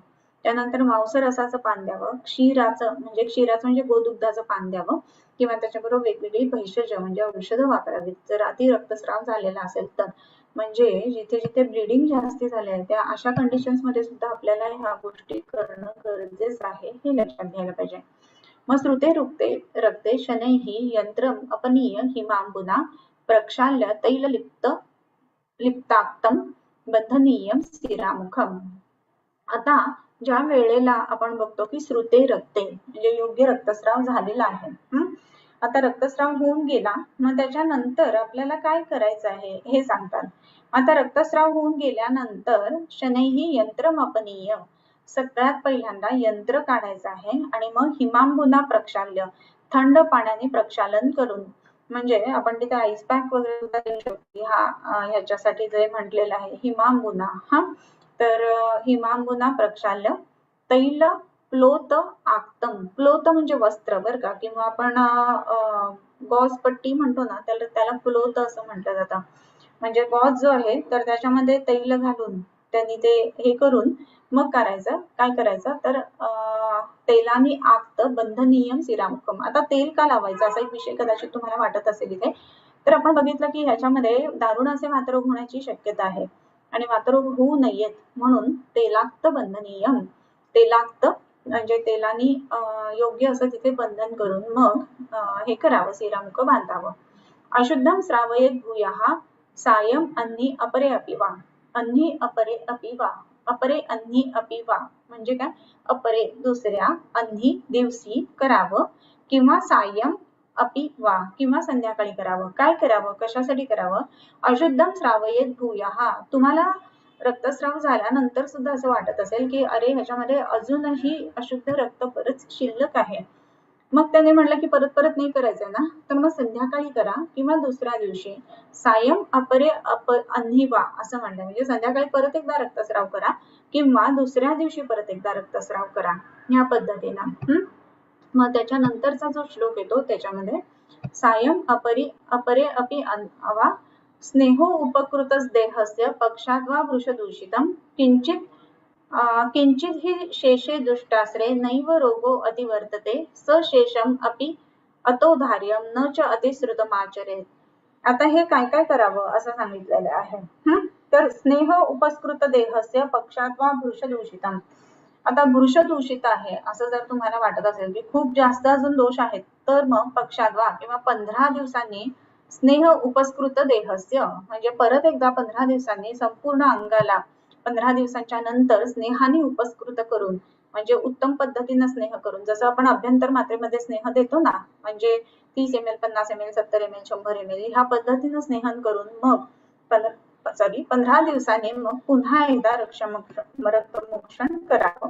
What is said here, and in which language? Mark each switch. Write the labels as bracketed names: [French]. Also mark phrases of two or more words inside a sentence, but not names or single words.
[Marathi] त्यानंतर मांसरसाचं पान द्यावं. क्षीराचं म्हणजे गोदुग्धाचं पान द्यावं किंवा त्याच्याबरोबर वेगवेगळी भेषज म्हणजे औषधं वापरावीत जर अति रक्तस्राव झालेला असेल तर. म्हणजे जिथे जिथे ब्लिडिंग जास्ती झाले आहे त्या अशा कंडिशन्स मध्ये सुद्धा आपल्याला ह्या गोष्टी करणं गरजेचं आहे हे लक्षात घ्यायला पाहिजे. [Sanskrit] मग श्रुते रुक्ते रक्ते शनैः यंत्रम अपनीय हिमांबुना प्रक्षाल्य लिप्ताक्तम बंधनीयम स्थिरामुखम. [Marathi] आता ज्या वेळेला आपण बघतो की [Sanskrit] श्रुते रक्ते [Marathi] म्हणजे योग्य रक्तस्राव झालेला आहे. आता रक्तस्राव होऊन गेला, मग त्याच्यानंतर आपल्याला काय करायचं आहे हे सांगतात. आता रक्तस्राव होऊन गेल्यानंतर [Sanskrit] शनैः यंत्रम अपनीय, [Marathi] सगळ्यात पहिल्यांदा यंत्र काढायचं आहे आणि मग [Sanskrit] हिमांबुना प्रक्षाल्य, [Marathi] थंड पाण्याने प्रक्षालन करून, म्हणजे आपण तिथे [English] ice pack [Marathi] वगैरे सुद्धा देऊ शकतो. ह्याच्यासाठी जे म्हटलेलं आहे हिमांबुना. [Sanskrit] तर हिमांबुना प्रक्षाल्य तैल प्लोत आक्तम. [Marathi] प्लोत म्हणजे वस्त्र बरं का, किंवा आपण गॉज पट्टी म्हणतो ना, त्याला प्लोत असं म्हटलं जातं. म्हणजे गॉज जो आहे तर त्याच्यामध्ये तैल घालून त्यांनी ते हे करून मग काय करायचं तर तेलानी आक्त [Sanskrit] बंधनीयम सिरामुखम. [Marathi] आता तेल का लावायचं असा एक विषय कदाचित तुम्हाला वाटत असेल इथे. तर आपण बघितलं की ह्याच्यामध्ये दारुण असे वातरोग होण्याची शक्यता आहे आणि वातरोग होऊ नयेत म्हणून [Sanskrit] तेलाक्त बंधनीयम, [Marathi] तेलाक्त म्हणजे तेलानी योग्य असं तिथे बंधन करून मग हे करावं, सिरामुख बांधावं. [Sanskrit] अशुद्धम श्रावयेत भूयः सायं अन्नी अपरे अपि वा, अन्नी अपरे अपि वा, अपरे अन्नी अपि वा [Marathi] म्हणजे काय, अपरे दुसऱ्या, अन्नी दिवशी करावं किंवा [Sanskrit] सायं अपि वा [Marathi] किंवा संध्याकाळी करावं. काय करावं, कशासाठी करावं, [Sanskrit] अशुद्धम श्रावयेत भूयः. [Marathi] तुम्हाला रक्तस्राव झाल्यानंतर सुद्धा असं वाटत असेल की अरे ह्याच्यामध्ये अजूनही अशुद्ध रक्त बरंच शिल्लक आहे, मग त्याने म्हटलं की परत परत नाही करायचं ना, तर मग संध्याकाळी करा किंवा दुसऱ्या दिवशी. [Sanskrit] सायं अपरे अन्हिवा [Marathi] असं म्हणलं म्हणजे संध्याकाळी परत एकदा रक्तस्राव करा किंवा दुसऱ्या दिवशी परत एकदा रक्तस्राव करा ह्या पद्धतीनं. मग त्याच्यानंतरचा जो श्लोक येतो त्याच्यामध्ये [Sanskrit] सायं अपरे अपि अवा स्नेहो उपकृतस देहस्य पक्षात वा वृषदूषितम किंचित किंचित हि शेषे दुष्टाश्रे नैव रोगो अतिवर्तते सशेषम अपि अतोधार्यम न च अतिश्रुतमाचरेत. [Marathi] आता हे काय काय करावं असं सांगितलेलं आहे. [Sanskrit] तर स्नेह उपस्कृत देहस्य पक्षात वा वृषदूषितम. [Marathi] आता वृषदूषित आहे असं जर तुम्हाला वाटत असेल की खूप जास्त अजून दोष आहेत, तर मग पक्षात वा किंवा 15 दिवसांनी [Sanskrit] स्नेह उपस्कृत देहस्य [Marathi] म्हणजे परत एकदा 15 दिवसांनी संपूर्ण अंगाला 15 दिवसांच्या नंतर स्नेहाने उपस्कृत करून म्हणजे उत्तम पद्धतीने स्नेह करून, जसं आपण अभ्यंतर मात्रेमध्ये स्नेह देतो ना, म्हणजे 30 ml 50 ml 70 ml 100 ml ह्या पद्धतीने स्नेहन करून मग 15 दिवसांनी मग पुन्हा एकदा रक्तमोक्षण करावं.